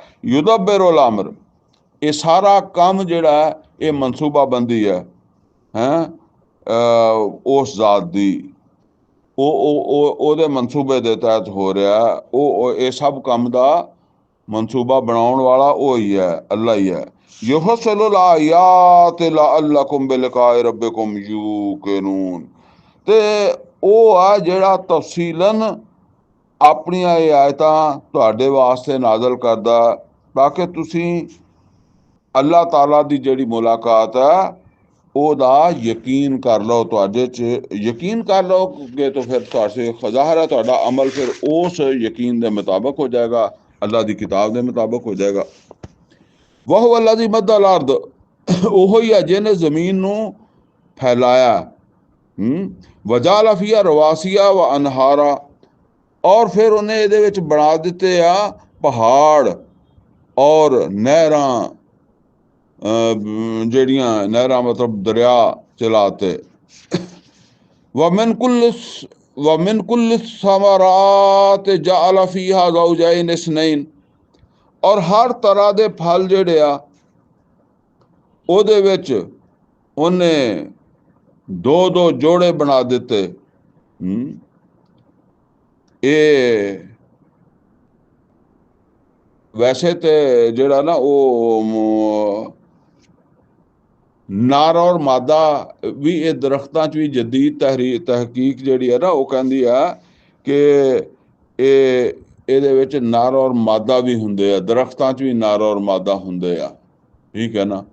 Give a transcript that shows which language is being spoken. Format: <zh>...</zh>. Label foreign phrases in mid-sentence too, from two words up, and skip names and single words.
<ar>يدبر الأمر,</ar> <pa>ਇਹ ਸਾਰਾ ਕੰਮ ਜਿਹੜਾ ਇਹ ਮਨਸੂਬਾਬੰਦੀ ਹੈ ਉਸ ਜ਼ਾਤ ਦੀ, ਉਹਦੇ ਮਨਸੂਬੇ ਦੇ ਤਹਿਤ ਹੋ ਰਿਹਾ। ਉਹ ਇਹ ਸਭ ਕੰਮ ਦਾ ਮਨਸੂਬਾ ਬਣਾਉਣ ਵਾਲਾ ਉਹ ਹੀ ਹੈ, ਅੱਲਾ ਹੀ ਹੈ।</pa> <ar>يفصل الآيات لعلكم بلقاء ربكم توقنون,</ar> <pa>ਤੇ ਉਹ ਆ ਜਿਹੜਾ ਤਫਸੀਲਨ ਆਪਣੀਆਂ ਇਹ ਆਇਤਾਂ ਤੁਹਾਡੇ ਵਾਸਤੇ ਨਾਜ਼ਲ ਕਰਦਾ ਤਾਂ ਕਿ ਤੁਸੀਂ ਅੱਲਾਹ ਤਾਲਾ ਦੀ ਜਿਹੜੀ ਮੁਲਾਕਾਤ ਹੈ ਉਹਦਾ ਯਕੀਨ ਕਰ ਲਓ। ਤੁਹਾਡੇ 'ਚ ਯਕੀਨ ਕਰ ਲਓਗੇ ਤਾਂ ਫਿਰ ਤੁਹਾਡੇ ਜ਼ਾਹਿਰ ਹੈ ਤੁਹਾਡਾ ਅਮਲ ਫਿਰ ਉਸ ਯਕੀਨ ਦੇ ਮੁਤਾਬਕ ਹੋ ਜਾਏਗਾ, ਅੱਲਾਹ ਦੀ ਕਿਤਾਬ ਦੇ ਮੁਤਾਬਕ ਹੋ ਜਾਏਗਾ।</pa> <ar>وهو الذي مد الأرض,</ar> <pa>ਉਹੋ ਹੀ ਹੈ ਜਿਹਨੇ ਜ਼ਮੀਨ ਨੂੰ ਫੈਲਾਇਆ।</pa> <ar>وجعل فيها رواسي وأنهارا,</ar> <pa>और फिर ਉਹਨੇ ਇਹਦੇ ਵਿੱਚ ਬਣਾ ਦਿੱਤੇ ਆ ਪਹਾੜ और ਨਹਿਰਾਂ, ਜਿਹੜੀਆਂ ਨਹਿਰਾਂ ਮਤਲਬ ਦਰਿਆ ਚਲਾਤੇ।</pa> <ar>ومن كل الثمرات جعل فيها زوجين اثنين,</ar> <pa>और हर तरह ਦੇ ਫਲ ਜਿਹੜੇ ਆ ਉਹਦੇ ਵਿੱਚ ਉਹਨੇ ਦੋ ਦੋ ਜੋੜੇ ਬਣਾ ਦਿੱਤੇ। ਇਹ ਵੈਸੇ ਤੇ ਜਿਹੜਾ ਨਾ ਉਹ ਨਾਰ ਔਰ ਮਾਦਾ ਵੀ ਇਹ ਦਰਖਤਾਂ 'ਚ ਵੀ ਜਦੀਦ ਤਹਿਕੀਕ ਜਿਹੜੀ ਹੈ ਨਾ ਉਹ ਕਹਿੰਦੀ ਆ ਕਿ ਇਹਦੇ ਵਿੱਚ ਨਰ ਔਰ ਮਾਦਾ ਵੀ ਹੁੰਦੇ ਆ, ਦਰਖਤਾਂ 'ਚ ਵੀ ਨਰ ਔਰ ਮਾਦਾ ਹੁੰਦੇ ਆ, ਠੀਕ ਹੈ ਨਾ।</pa>